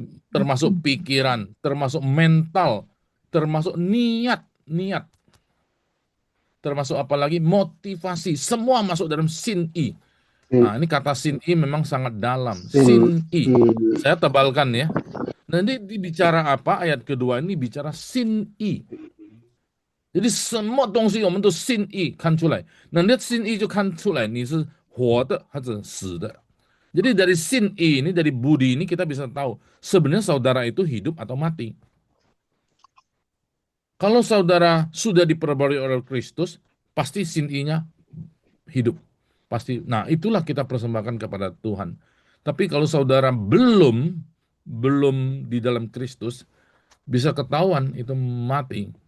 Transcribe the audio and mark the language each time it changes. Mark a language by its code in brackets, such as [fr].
[id] Termasuk pikiran, termasuk mental, termasuk niat. Termasuk apalagi motivasi, semua masuk dalam sin-i. Nah, ini kata sin-i memang sangat dalam. Sin-i. Saya tebalkan ya. Nanti dibicara apa? Ayat kedua ini bicara sin-i. Jadi semua [zh] 东西我们都sin-i 看出来。那sin-i 就看出来你是活的还是死的。 [id] Jadi dari sin-i ini, dari budi ini kita bisa tahu sebenarnya saudara itu hidup atau mati. Kalau saudara sudah diperbarui oleh Kristus, pasti sin-i-nya hidup. Pasti. Nah, itulah kita persembahkan kepada Tuhan. Tapi kalau saudara belum di dalam Kristus, bisa ketahuan itu mati.